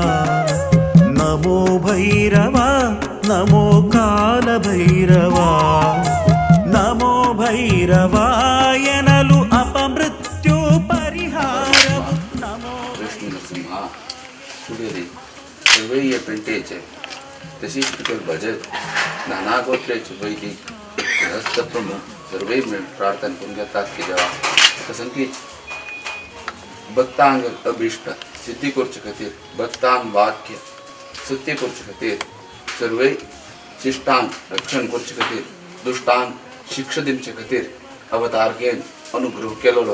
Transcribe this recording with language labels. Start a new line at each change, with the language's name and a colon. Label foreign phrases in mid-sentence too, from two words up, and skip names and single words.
Kannada: ನಮೋ ಭೈರವ ನಮೋ ಕಾಲ ಭೈರವ ನಮೋ ಭೈರವ ಎನಲು ಅಪಮೃತ್ಯು ಪರಿಹಾರ ನಮೋ
Konkani: विष्णू नरसिंहा सुबेरी सर्वैय पेंटेचे तशीच तुका भजत नाना गोत्रेचे वैदिक गृहस्थ प्रमुख सर्वै मिळून प्रार्थना करून घेतात की देवा कसं भक्तांग अभिष्ट सिद्धी करचे खातीर भक्तांग वाक्य सत्य करचे खातीर सर्वै शिष्टांग रक्षण करचे खातीर दुष्टांग शिक्षा दिवचे खातीर अवतार घेवन अनुग्रह केलेलो